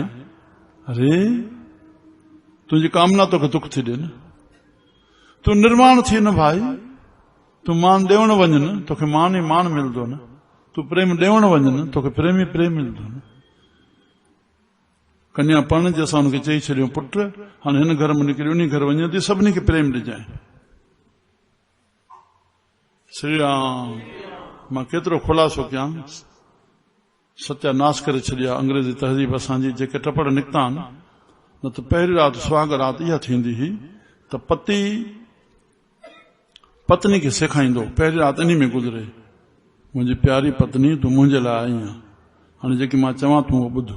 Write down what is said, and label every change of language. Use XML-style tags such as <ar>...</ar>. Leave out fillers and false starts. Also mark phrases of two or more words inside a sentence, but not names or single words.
<sd>अरे तुंहिंजी कामना तोखे दुख थी ॾे न, तूं निर्माण थी न भाई, तूं मान ॾियण वञ न, तोखे मान ई मान मिलंदो न, तूं प्रेम ॾियण वञ न, तोखे प्रेम ई प्रेम मिलंदो न। कन्या पण जे असां हुनखे चई छॾियो पुट हाणे हिन घर में निकिरी उन घर वञे थी, सभिनी खे प्रेम ॾिजांइ। श्री राम। मां केतिरो खुलासो कयां, सत्यानाश करे छॾिया अंग्रेजी तहज़ीब असांजी, जेके टपड़ निकिता आहिनि। न त पहिरीं राति सुहाग राति इहा थींदी हुई त पति पत्नी खे सेखारींदो, पहिरीं राति इन में गुज़रे, मुंहिंजी प्यारी पत्नी तूं मुंहिंजे लाइ आई आहीं, हाणे जेकी मां चवां तूं उहो ॿुध।</sd>